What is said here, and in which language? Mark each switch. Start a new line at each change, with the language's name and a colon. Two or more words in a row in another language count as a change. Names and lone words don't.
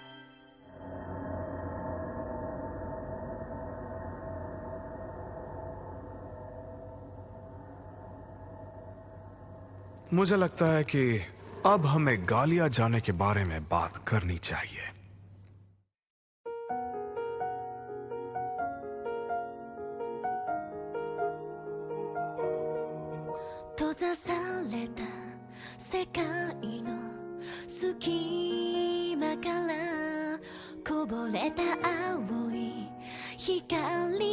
Hindi: मुझे लगता है कि अब हमें गालिया जाने के बारे में बात करनी चाहिए।
Japanese: 閉ざされた世界の隙間からこぼれた青い光